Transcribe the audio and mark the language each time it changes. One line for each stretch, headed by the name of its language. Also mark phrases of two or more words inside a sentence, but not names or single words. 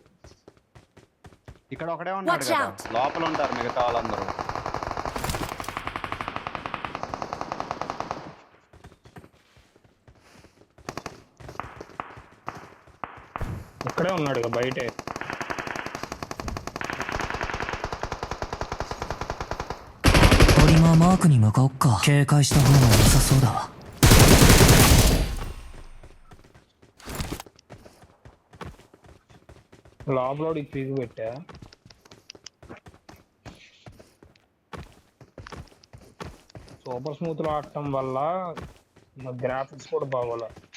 Telugu: ఇక్కడ ఒకడే ఉన్నాడు కదా, లోపల ఉంటారు మిగతా వాళ్ళందరూ. ఇక్కడే ఉన్నాడు ఇక బయటే.
Japanese: 今マークに向かおっか。警戒した方が良さそうだわ。
Telugu: లోపల పీకు పెట్టా.
English: super smooth
Telugu: లో ఆడటం వల్ల గ్రాఫిక్స్ కూడా బాగోలే.